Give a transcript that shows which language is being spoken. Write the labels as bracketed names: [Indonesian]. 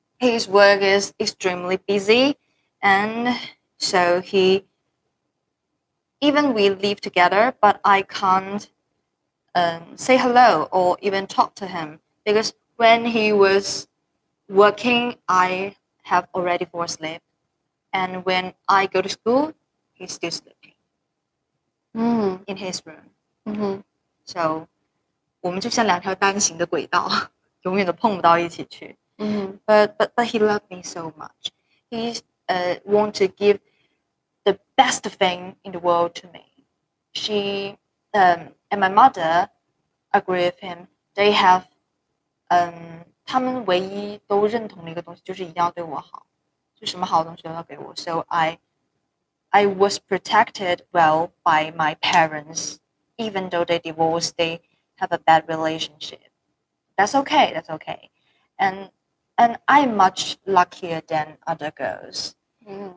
[English] His work is extremely busy, and so he even we live together, but I can't say hello or even talk to him because when he was working, I have already fallen asleep, and when I go to school, he's still sleeping Mm-hmm. in his room. Mm-hmm. So [Chinese] 我们就像两条单行的轨道，永远都碰不到一起去。 Mm-hmm. [English] But he loved me so much. He want to give the best thing in the world to me. She and my mother agree with him. They have [Chinese] 他们唯一都认同的一个东西就是一定要对我好，就什么好东西都要给我。 [English] So I was protected well by my parents, even though they divorced. They have a bad relationship. That's okay. That's okay. And and I'm much luckier than other girls, Mm-hmm.